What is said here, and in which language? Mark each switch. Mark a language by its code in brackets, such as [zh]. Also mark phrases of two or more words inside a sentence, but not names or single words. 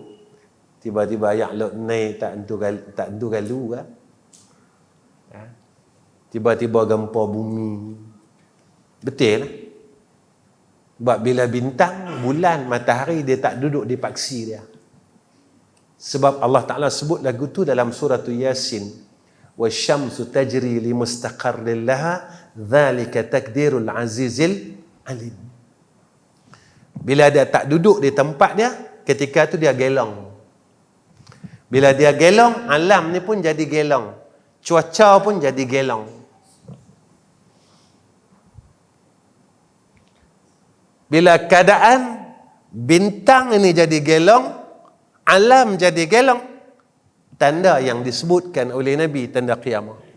[ms] Tiba-tiba ayak lot naik tak entu galu kan? Tiba-tiba gempa bumi. Betul lah. Sebab bila bintang, bulan, matahari dia tak duduk di paksi dia. Sebab Allah Ta'ala sebut lagu tu dalam surah Yasin. [ar] والشمس تجري لمستقر لها ذلك تقدير العزيز العليم. [ms] Bila dia tak duduk di tempat dia, ketika tu dia gelong. Bila dia gelong, alam ni pun jadi gelong. Cuaca pun jadi gelong. Bila keadaan bintang ini jadi gelong, alam jadi gelong, tanda yang disebutkan oleh Nabi, tanda kiamat.